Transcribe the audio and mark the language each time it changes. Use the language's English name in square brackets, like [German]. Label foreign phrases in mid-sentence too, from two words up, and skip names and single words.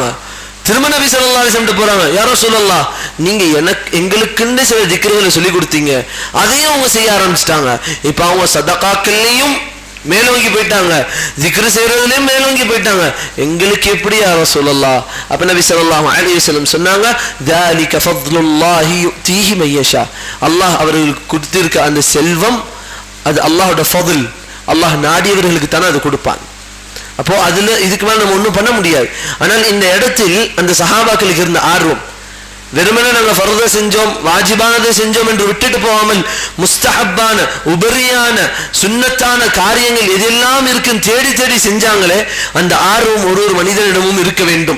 [Tamil] திரும்ப நபி [Arabic] صلى الله عليه وسلم [Tamil] போறாங்க, [Arabic] يا رسول الله, [Tamil] நீங்க எங்களுக்குன்னு சில திக்ருகளை சொல்லி கொடுத்தீங்க, அதையும் அவங்க செய்ய ஆரம்பிச்சிட்டாங்க. இப்ப அவங்க சதகாக்கள்லையும் மேலோங்கி போயிட்டாங்க, திக்ரு செய்யறதுலயும் மேலோங்கி போயிட்டாங்க. எங்களுக்கு எப்படி [Arabic] يا رسول الله? [Tamil] அப்ப நபி [Arabic] صلى الله عليه وسلم [Tamil] சொன்னாங்க, [Arabic] ذَلِكَ فَضْلُ اللَّهِ يُؤْتِيهِ مَن يَشَاءُ. [Tamil] அல்லாஹ் அவர்களுக்கு கொடுத்திருக்க அந்த செல்வம் அது அல்லாஹ்வோட ஃபضل, அல்லாஹ் நாடியவர்களுக்கு தானே அது கொடுப்பான். அப்போ அதுல இதுக்கு மேல நம்ம ஒன்றும் பண்ண முடியாது. ஆனால் இந்த இடத்தில் அந்த சஹாபாக்களுக்கு இருந்த ஆர்வம், வெறுமனே நாங்க ஃபர்த செஞ்சோம், வாஜிபானதை செஞ்சோம் என்று விட்டுட்டு போகாமல் முஸ்தஹப்பான உபரியான சுன்னத்தான காரியங்கள் எதெல்லாம் இருக்குன்னு தேடி தேடி செஞ்சாங்களே, அந்த ஆர்வம் ஒரு மனிதனிடமும் இருக்க வேண்டும்.